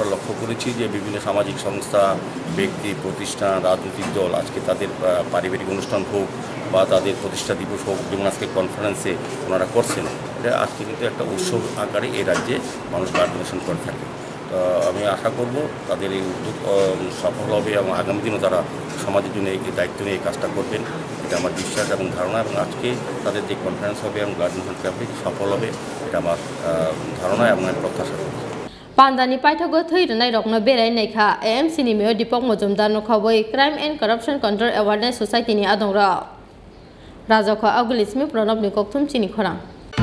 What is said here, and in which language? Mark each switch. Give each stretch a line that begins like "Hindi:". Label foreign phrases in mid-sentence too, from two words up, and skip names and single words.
Bangla: লক্ষ্য করেছি যে বিভিন্ন সামাজিক সংস্থা ব্যক্তি প্রতিষ্ঠান রাজনৈতিক দল আজকে তাদের পারিবারিক অনুষ্ঠান হোক বা তাদের প্রতিষ্ঠা দিবস হোক যেমন আজকে কনফারেন্সে ওনারা করছেন এটা আজকে কিন্তু একটা উৎসব আকারে এই রাজ্যে মানুষ ব্লাড ডোনেশন করে থাকে তো আমি আশা করব তাদের এই উদ্যোগ সফল হবে এবং আগামী দিনও তারা সমাজের জন্য এই দায়িত্ব নিয়ে এই কাজটা করবেন এটা আমার বিশ্বাস এবং ধারণা এবং আজকে তাদের যে কনফারেন্স হবে এবং ব্লাড ডোনেশন ক্যাম্পে সফল হবে এটা আমার ধারণা এবং আমি প্রত্যাশা করি
Kok Borok: Pandani Paithago Thei Ranai Rokno Berai Naikha AMC ni Mayor Dipok Mojumdar no khawai Crime and Corruption Control Awareness Society ni adongra Rajakha Agulismi Pranab ni kokthum chini khorang